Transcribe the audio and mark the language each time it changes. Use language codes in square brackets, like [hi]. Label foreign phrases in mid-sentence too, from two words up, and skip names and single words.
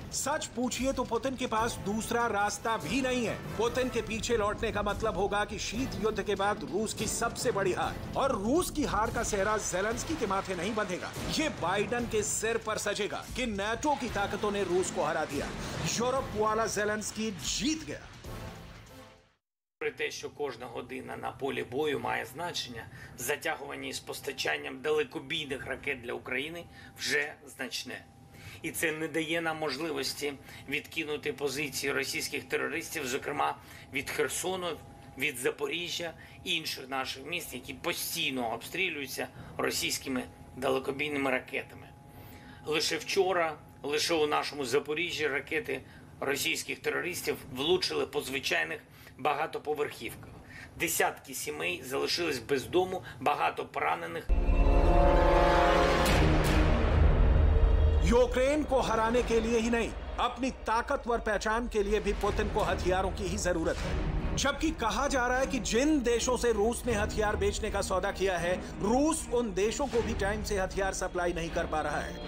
[hi] सच पूछिए तो पुतिन के पास दूसरा रास्ता भी नहीं है। पुतिन के पीछे लौटने का मतलब होगा कि शीत युद्ध के बाद रूस की सबसे बड़ी हार, और रूस की हार का सेहरा ज़ेलेंस्की के माथे नहीं बंधेगा, ये बाइडन के सिर पर सजेगा कि नाटो की ताकतों ने रूस को हरा दिया। यूरोप वाला ज़ेलेंस्की जीत गया। [uk] Про те, що кожна година на полі бою має значення, затягування із постачанням далекобійних ракет для України вже значне. І це не дає нам можливості відкинути позиції російських терористів, зокрема від Херсону, від Запоріжжя і інших наших міст, які постійно обстрілюються російськими далекобійними ракетами. Лише вчора, лише у нашому Запоріжжі ракети російських терористів влучили по звичайних багатоповерхівках. Десятки сімей залишились без дому, багато поранених. [hi] यूक्रेन को हराने के लिए ही नहीं, अपनी ताकतवर पहचान के लिए भी पुतिन को हथियारों की ही जरूरत है। जबकि कहा जा रहा है कि जिन देशों से रूस ने हथियार बेचने का सौदा किया है, रूस उन देशों को भी टाइम से हथियार सप्लाई नहीं कर पा रहा है।